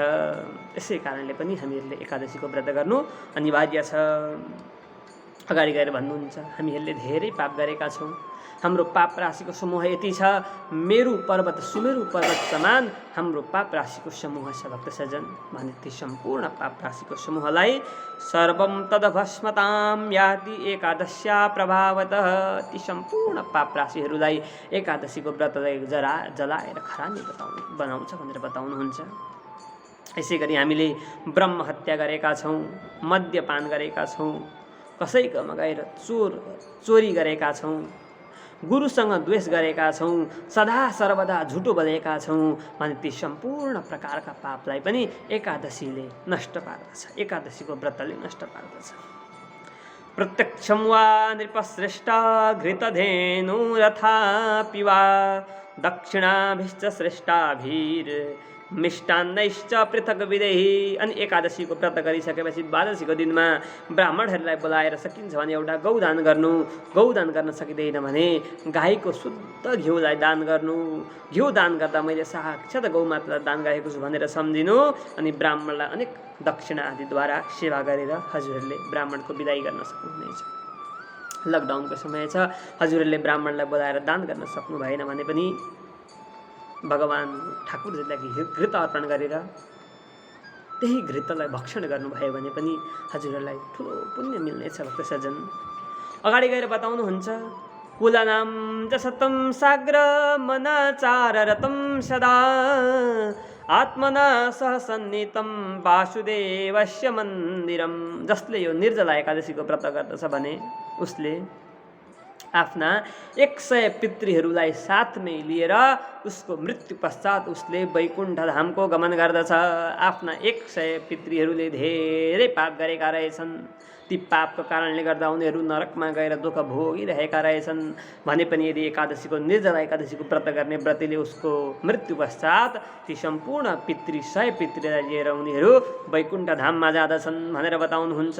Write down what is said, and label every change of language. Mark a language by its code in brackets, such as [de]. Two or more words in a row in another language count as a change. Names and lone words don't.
[ne] यसै कारणले पनि हामीहरूले एकादशीको व्रत गर्नु अनिवार्य छ। अगाडि गएर भन्नुहुन्छ, हामीहरूले धेरै पाप गरेका छौँ। हाम्रो पाप राशिको समूह यति छ, मेरु पर्वत सुमेरु पर्वत समान हाम्रो पाप राशिको समूह छ भक्त सज्जन। भने ती सम्पूर्ण पाप राशिको समूहलाई [sa] सर्वम तदभस्मताम याति एकादश्या प्रभावतः। [ne] ती सम्पूर्ण पाप राशिहरूलाई एकादशीको व्रतले जलाएर खरानी बनाउँछ भनेर बताउनुहुन्छ। यसै गरी हामीले ब्रह्म हत्या गरेका छौँ, मद्यपान गरेका छौँ, कसैकोमा गएर चोरी गरेका छौँ, गुरुसँग द्वेष गरेका छौँ, सदा सर्वदा झुटो बोलेका छौँ भने ती सम्पूर्ण प्रकारका पापलाई पनि एकादशीले नष्ट पार्दछ, एकादशीको व्रतले नष्ट पार्दछ। [sa] प्रत्यक्षं वा नृपश्रेष्ठ घृतधेनुरथा पिवा दक्षिणाभिश्च श्रेष्ठाभिर मिष्टान्नैश्च पृथक विदेही। [ne] अनि एकादशीको व्रत गरिसकेपछि द्वादशीको दिनमा ब्राह्मणहरूलाई बोलाएर सकिन्छ भने एउटा गौदान गर्नु, गौदान गर्न सकिँदैन भने गाईको शुद्ध घिउलाई दान गर्नु। घिउ दान गर्दा मैले साक्षात् गौमातालाई दान गरेको छु भनेर सम्झिनु। अनि ब्राह्मणलाई अनेक दक्षिणा आदिद्वारा सेवा गरेर हजुरहरूले ब्राह्मणको विदाई गर्न सक्नुहुनेछ। लकडाउनको समय छ, हजुरहरूले ब्राह्मणलाई बोलाएर दान गर्न सक्नु भएन भने पनि भगवान ठाकुरजीलाई घृत अर्पण गरेर त्यही घृतलाई भक्षण गर्नुभयो भने पनि हजुरहरूलाई ठुलो पुण्य मिल्नेछ भक्त सज्जन। अगाडि गएर बताउनुहुन्छ, [sa] कुलनाम जसतं साग्र मनाचाररतं सदा आत्मना सह सन्निहितं वासुदेवस्य मन्दिरम। [ne] जसले यो निर्जला एकादशीको व्रत गर्दछ भने उसले आफ्ना 100 पितृहरूलाई साथमै लिएर उसको मृत्यु पश्चात उसले वैकुण्ठ धामको गमन गर्दछ। आफ्ना 100 पितृहरूले धेरै पाप गरेका रहेछन्, ती पापको कारणले गर्दा उनीहरू नरकमा गएर दुःख भोगिरहेका रहेछन् भने पनि यदि एकादशीको निर्जला एकादशीको व्रत गर्ने व्रतीले उसको मृत्यु पश्चात ती सम्पूर्ण 100 पितृलाई लिएर उनीहरू वैकुण्ठ धाममा जाँदछन् भनेर बताउनुहुन्छ।